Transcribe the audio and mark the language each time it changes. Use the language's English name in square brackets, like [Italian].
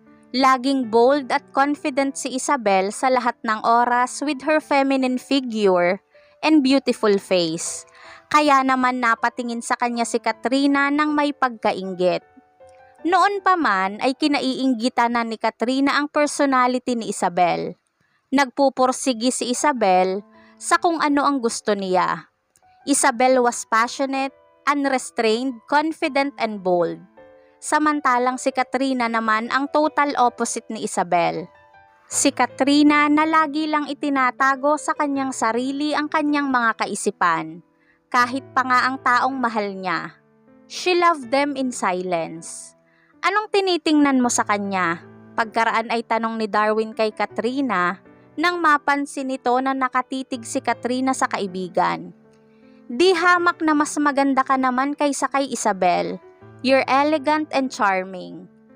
[Filipino] Laging bold at confident si Isabel sa lahat ng oras [English] with her feminine figure and beautiful face. [Filipino] Kaya naman napatingin sa kanya si Katrina nang may pagkainggit. Noon pa man ay kinaiinggitan na ni Katrina ang personality ni Isabel. Nagpupursigi si Isabel sa kung ano ang gusto niya. [English] Isabel was passionate, unrestrained, confident and bold. [Filipino] Samantalang si Katrina naman ang total opposite ni Isabel. Si Katrina na lagi lang itinatago sa kanyang sarili ang kanyang mga kaisipan. Kahit pa nga ang taong mahal niya. [English] She loved them in silence. [Filipino] Anong tinitingnan mo sa kanya? Pagkaraan ay tanong ni Darwin kay Katrina nang mapansin nito na nakatitig si Katrina sa kaibigan. Di hamak na mas maganda ka naman kaysa kay Isabel. [English] You're elegant and charming.